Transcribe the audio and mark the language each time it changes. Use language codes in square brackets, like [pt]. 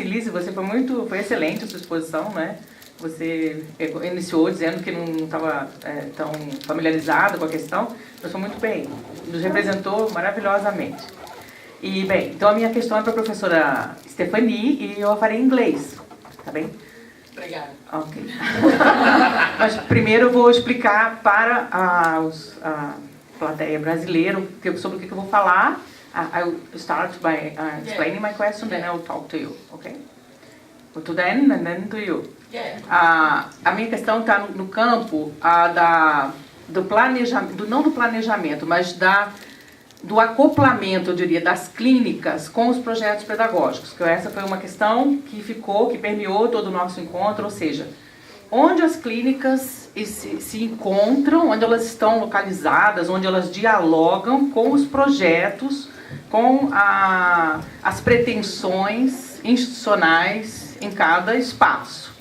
[pt] Lise, você foi excelente a sua exposição, né? Você iniciou dizendo que não estava tão familiarizada com a questão, mas foi muito bem, nos representou maravilhosamente. E, bem, então a minha questão é para a professora Stephanie e eu a farei em inglês, tá bem? Obrigada. Ok. Mas primeiro eu vou explicar para a plateia brasileira sobre o que eu vou falar. [en] I'll start by explaining my question, then I'll talk to you, ok? To them and then to you. [pt] A minha questão está no campo do planejamento, não do planejamento, mas do acoplamento, eu diria, das clínicas com os projetos pedagógicos. Que essa foi uma questão que permeou todo o nosso encontro, ou seja, onde as clínicas se encontram, onde elas estão localizadas, onde elas dialogam com os projetos, com as pretensões institucionais em cada espaço.